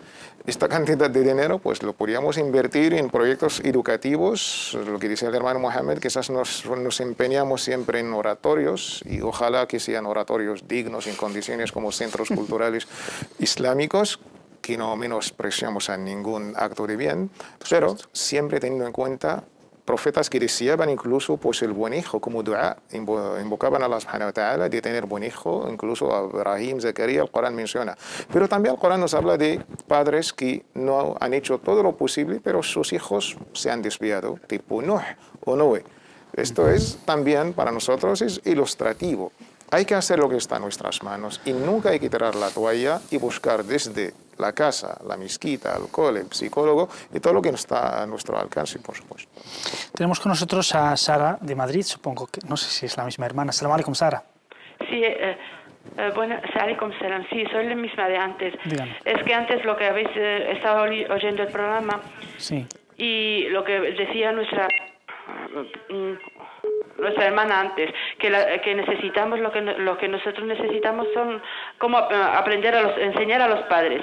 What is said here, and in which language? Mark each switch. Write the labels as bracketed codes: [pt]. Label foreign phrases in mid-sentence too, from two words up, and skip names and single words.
[es] Esta cantidad de dinero pues lo podríamos invertir en proyectos educativos, lo que dice el hermano Mohamed, quizás nos empeñamos siempre en oratorios y ojalá que sean oratorios dignos en condiciones como centros culturales islámicos, que no menospreciamos a ningún acto de bien, pero siempre teniendo en cuenta profetas que deseaban incluso pues, el buen hijo como dua, invocaban a [ar] الله سبحانه وتعالى [es] de tener buen hijo, incluso a Ibrahim, Zacarías, el Corán menciona. Pero también el Corán nos habla de padres que no han hecho todo lo posible, pero sus hijos se han desviado, tipo Nuh o Noé. Esto es también para nosotros es ilustrativo. Hay que hacer lo que está en nuestras manos y nunca hay que tirar la toalla y buscar desde la casa, la mezquita, el cole, el psicólogo y todo lo que está a nuestro alcance, por supuesto. Tenemos con nosotros a Sara de Madrid, supongo que, no sé si es la misma hermana. [ar] سلام عليكم, Sara. [es] Sí, bueno, [ar] عليكم سلام, [es] sí, soy la misma de antes. Dígame. Es que antes lo que habéis estado oyendo el programa sí. Y lo que decía nuestra hermana antes, que necesitamos, lo que nosotros necesitamos son como enseñar a los padres.